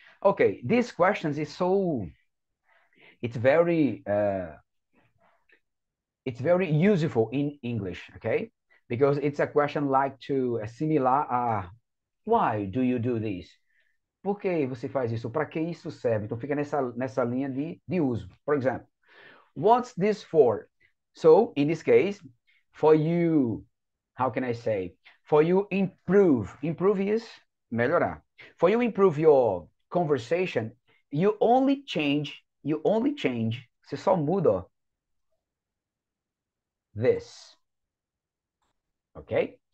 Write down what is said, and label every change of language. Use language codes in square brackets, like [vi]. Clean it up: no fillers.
[en] Okay, these questions is so, it's very, it's very useful in English, okay? Because it's a question like to similar why do you do this? [pt] Por que você faz isso? Para que isso serve? Então fica nessa linha de uso. Por exemplo, [en] what's this for? So, in this case, for you, how can I say? For you improve. Improve is melhorar. For you improve your conversation, you only change, [pt] você só muda, ó, [en] this. Okay?